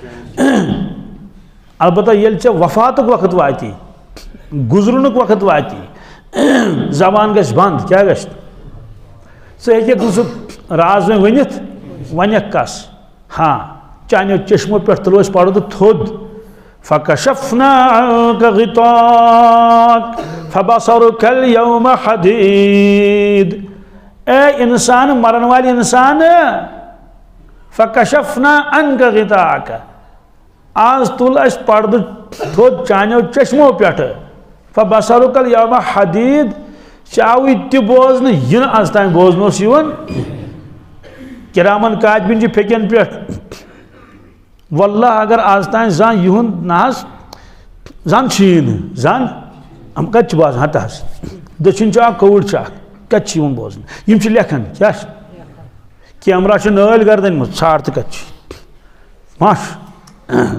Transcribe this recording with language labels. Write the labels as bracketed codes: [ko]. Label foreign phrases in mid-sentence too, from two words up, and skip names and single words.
[ks] البتہ ییٚلہِ ژےٚ وفاتُک وقت واتی گُزرنُک وقت واتی زبان گژھِ بنٛد کیٛاہ گژھِ ژٕ ہیٚککھ نہٕ سُہ راز وۄنۍ ؤنِتھ وَنٮ۪کھ کس ہاں چانیو چشمو پٮ۪ٹھ تُلو أسۍ پردٕ تھوٚد [ar] فَكَشَفْنَا عَنكَ غِطَاءَكَ فَبَصَرُكَ الْيَوْمَ حَدِيدٌ [ks] اے انسان مرن والے انسان [ar] فَكَشَفْنَا عَنكَ غِطَاءَكَ [ks] آز تُل اَسہِ پردٕ تھوٚد چانیو چشمو پٮ۪ٹھٕ [ar] فَبَصَرُكَ الْيَوْمَ حَدِيدٌ [ks] چاوٕے تہِ بوزنہٕ یہِ نہٕ آز تام بوزنہٕ اوس یِوان [ar] کِرامن کاتبِن [ks] چھِ پھیٚکٮ۪ن پٮ۪ٹھ واللہ اگر آز تام زانٛہہ یِہُنٛد نہ حظ زن چھِی نہٕ زن یِم کتہِ چھِ بوزان ہتہٕ حظ دٔچھِنۍ چھِ اکھ کھووُر چھِ اکھ کتہِ چھِ یِوان بوزنہٕ یِم چھِ لیکھان کیٛاہ چھِ کیمرا چھِ نٲلۍ گردنہِ منٛز ژھانٛڈ تہٕ کتہِ چھِ ماشھ